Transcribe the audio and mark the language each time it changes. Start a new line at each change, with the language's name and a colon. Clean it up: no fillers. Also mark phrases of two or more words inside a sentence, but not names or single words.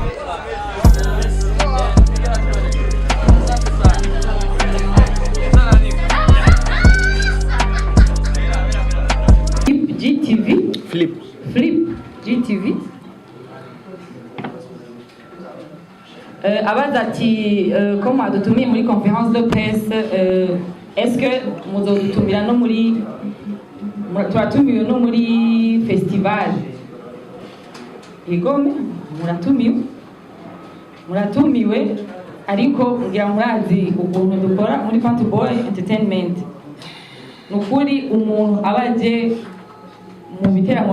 Rundi: GTV Flip GTV abaza ati ko mwadutumiye muri
French: conference de presse est-ce que
Rundi: muzodutumira no muri turatumiwe no muri festival igome muratumiwe ariko ngira murazi ukuntu dukora muri Panty Boy Entertainment nukuri umuntu abaje mu biteramo